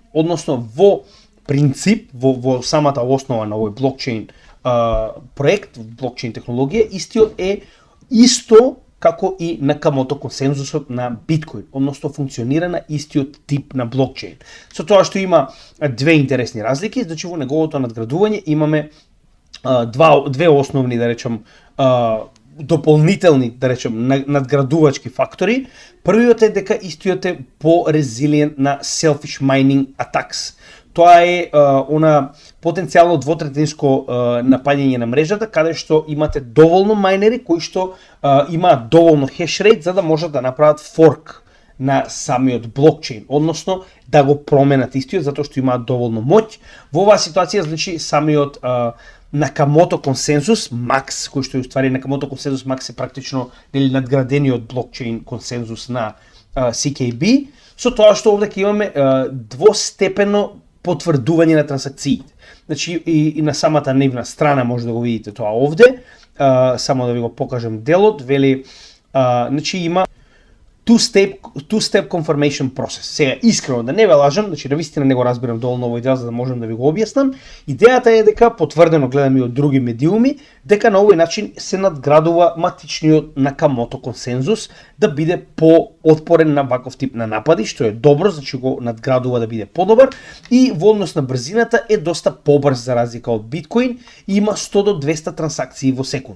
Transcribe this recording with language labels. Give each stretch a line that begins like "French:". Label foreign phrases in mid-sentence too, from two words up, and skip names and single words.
Macedonian: Односно во принцип, во самата основа на овој блокчейн проект, блокчейн технологија, истиот е исто како и Накамото консензусот на Bitcoin, односно функционира на истиот тип на блокчейн. Со тоа што има две интересни разлики, значи во неговото надградување имаме две основни, да речем, дополнителни, да речем, надградувачки фактори. Првиот е дека истиот е по-резилиент на
English: selfish mining attacks.
Macedonian: Тоа е она потенцијално двотретинско напаѓање на мрежата, каде што имате доволно мајнери кои што имаат доволно хешрейт за да можат да направат форк на самиот блокчейн, односно да го променат истиот затоа што имаат доволно моќ. Во оваа ситуација значи самиот Накамото консензус Max, кој што е уствари Накамото консензус Max е практично нели надградениот блокчейн консензус на CKB, со тоа што овде ќе имаме двостепено потврдување на трансакциите. Значи и на самата нивна страна може да го видите тоа овде, само да ви го покажам делот, вели значи има
English: two-step confirmation process.
Macedonian: Сега, искрено да не ве лажам, значи да вистина не го разбирам доволно овој дел за да можам да ви го објаснам. Идејата е дека, потврдено гледам и од други медиуми, дека на овој начин се надградува матичниот Накамото консензус да биде отпорен на ваков тип на напади, што е добро, значи го надградува да биде подобар, и во однос на брзината е доста побрз за разлика од биткоин, има 100 до 200 трансакции во секунда.